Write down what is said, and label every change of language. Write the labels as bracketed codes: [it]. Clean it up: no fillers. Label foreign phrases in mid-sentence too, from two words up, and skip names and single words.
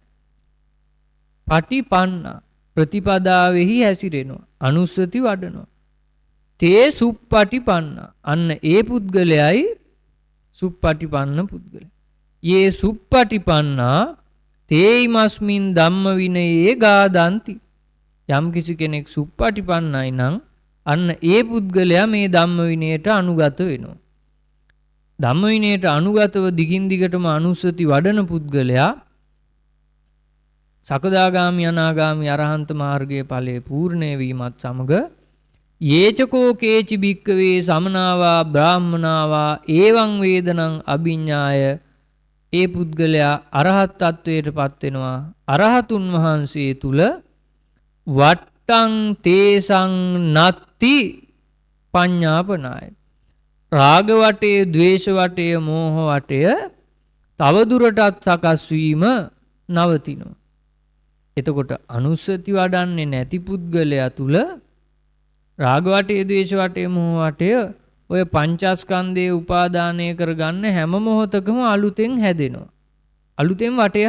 [si] පටිපන්නා ප්‍රතිපදාවෙහි හැසිරෙනවා අනුස්සති වඩනවා [pi] තේ සුප්පටිපන්නා [si] අන්න ඒ පුද්ගලයයි සුප්පටිපන්න පුද්ගලයා [pi] යේ සුප්පටිපන්නා තේයිමස්මින් ධම්ම විනයේ ගාදන්ති [si] යම් කිසි කෙනෙක් සුප්පටිපන්නයි නම් අන්න ඒ පුද්ගලයා මේ ධම්ම විනයට අනුගත වෙනවා ධම්ම විනයට අනුගතව දිගින් දිගටම අනුස්සති වඩන පුද්ගලයා සකදාගාමි අනාගාමි අරහන්ත මාර්ගයේ ඵලයේ පූර්ණය වීමත් සමග [pi] යේචකෝ කේචි භික්කවේ සමනාවා බ්‍රාහ්මනාවා ඒවං වේදනං අභිඤ්ඤාය [si] ඒ පුද්ගලයා අරහත් තත්වයට පත් වෙනවා අරහතුන් වහන්සේ තුල [pi] වට්ටං තේසං නත්ති පඤ්ඤාපනාය [si] රාග වටය ද්වේෂ වටය මෝහ වටය තව දුරටත් සකස් වීම නවතිනවා එතකොට අනුස්සති වඩන්නේ නැති පුද්ගලයා තුල රාග වටය ද්වේෂ වටය මෝහ වටය ඔය පංචස්කන්ධයේ උපාදානය කරගන්න හැම මොහොතකම අලුතෙන් හැදෙනවා අලුතෙන් වටය